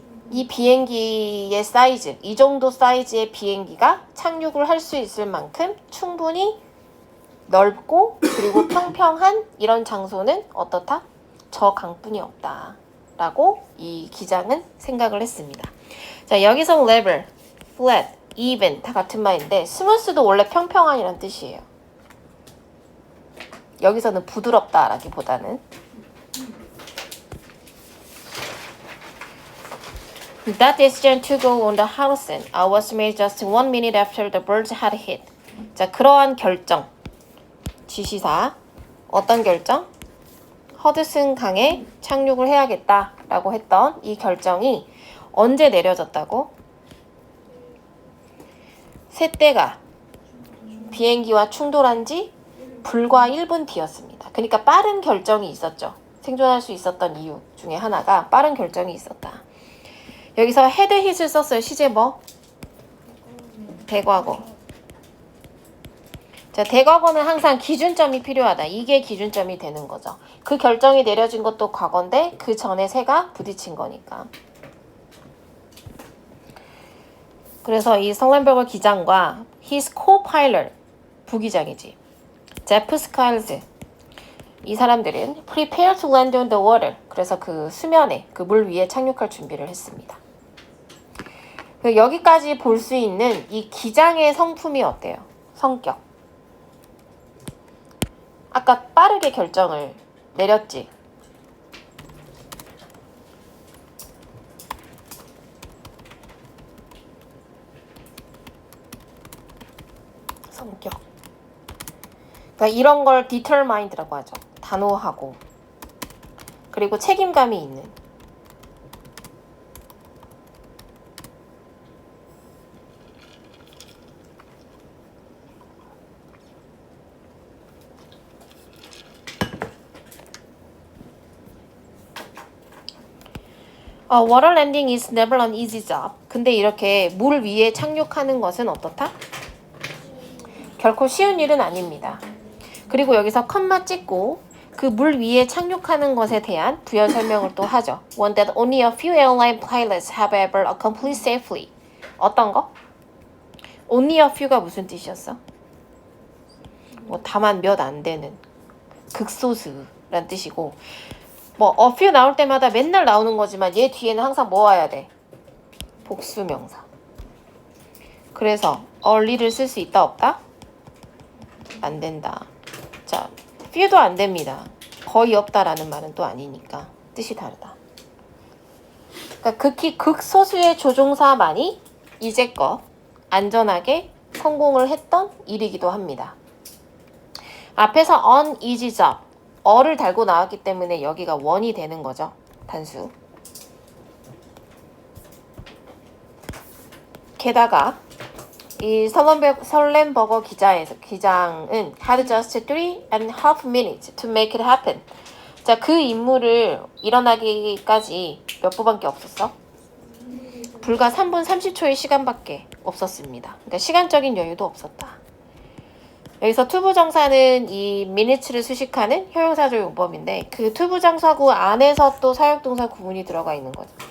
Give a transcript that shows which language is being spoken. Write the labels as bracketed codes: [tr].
[ko] 이 비행기의 사이즈, 이 정도 사이즈의 비행기가 착륙을 할 수 있을 만큼 충분히 넓고 그리고 평평한 이런 장소는 어떻다? 저 강뿐이 없다. 라고 이 기장은 생각을 했습니다. 자, 여기서 level, flat, even 다 같은 말인데 스무스도 원래 평평한이란 뜻이에요. 여기서는 부드럽다라기보다는 [en] That decision to go on the Harrison was made just 1 minute after the birds had hit. [ko] 자, 그러한 결정, 지시사, 어떤 결정? 허드슨 강에 착륙을 해야겠다라고 했던 이 결정이 언제 내려졌다고? 새떼가 비행기와 충돌한 지 불과 1분 뒤였습니다. 그러니까 빠른 결정이 있었죠. 생존할 수 있었던 이유 중에 하나가 빠른 결정이 있었다. 여기서 헤드 hit을 썼어요. 시제 뭐? 대과거. 자, 대과거는 항상 기준점이 필요하다. 이게 기준점이 되는 거죠. 그 결정이 내려진 것도 과거인데 그 전에 새가 부딪힌 거니까. 그래서 이 설렌버거 기장과 [en] his co-pilot, [ko] 부기장이지. 제프 스카일즈. 이 사람들은 [en] prepare to land on the water. [ko] 그래서 그 수면에, 그 물 위에 착륙할 준비를 했습니다. 여기까지 볼 수 있는 이 기장의 성품이 어때요? 성격. 아까 빠르게 결정을 내렸지. 성격. 그러니까 이런 걸 determined라고 하죠. 단호하고. 그리고 책임감이 있는. [en] water landing is never an easy job. [ko] 근데 이렇게 물 위에 착륙하는 것은 어떻다? 결코 쉬운 일은 아닙니다. 그리고 여기서 컴마 찍고 그 물 위에 착륙하는 것에 대한 부연 설명을 또 하죠. [en] One that only a few airline pilots have ever accomplished safely. [ko] 어떤 거? Only a few가 무슨 뜻이었어? 뭐 다만 몇 안 되는 극소수란 뜻이고 뭐 a few 나올 때마다 맨날 나오는 거지만 얘 뒤에는 항상 뭐 와야 돼? 복수명사. 그래서 only를 쓸 수 있다 없다? 안 된다. 자, few도 안 됩니다. 거의 없다라는 말은 또 아니니까 뜻이 다르다. 그러니까 극히 극소수의 조종사만이 이제껏 안전하게 성공을 했던 일이기도 합니다. 앞에서 [en] on easy job, [ko] 어를 달고 나왔기 때문에 여기가 원이 되는 거죠. 단수. 게다가 이 설렌버거 기장은 [en] had just 3.5 minutes to make it happen. [ko] 자, 그 임무를 일어나기까지 몇 분밖에 없었어? 불과 3분 30초의 시간밖에 없었습니다. 그러니까 시간적인 여유도 없었다. 여기서 투부정사는 이 minutes를 수식하는 형용사조 용법인데 그 투부정사구 안에서 또 사역동사 구문이 들어가 있는 거죠.